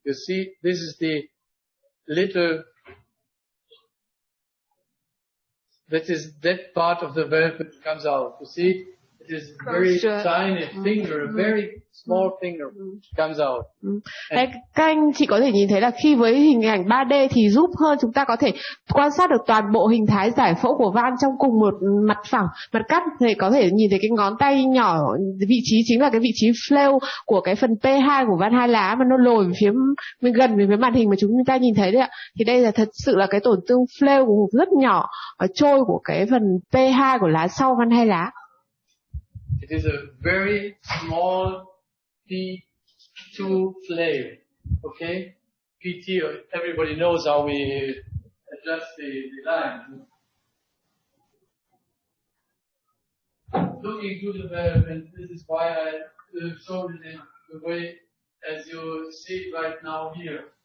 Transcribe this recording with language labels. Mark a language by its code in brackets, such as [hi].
[en] You see, this is the little. That part of the valve that comes out. You see, it is very tiny finger, a very small finger comes out. [vi] Các anh chị có thể nhìn thấy là khi với hình ảnh 3D thì giúp hơn chúng ta có thể quan sát được toàn bộ hình thái giải phẫu của van trong cùng một mặt phẳng, mặt cắt, thì có thể nhìn thấy cái ngón tay nhỏ, vị trí chính là cái vị trí flail của cái phần P2 của van hai lá mà nó lồi về phía gần về phía màn hình mà chúng ta nhìn thấy đấy ạ. Thì đây là thật sự là cái tổn thương flail của rất nhỏ ở trôi của cái phần P2 của lá sau van hai lá. [en] It is a very small P2 flail. Okay? PT, everybody knows how we adjust the line. Looking to the valve, and this is why I showed it in the way as you see it right now here.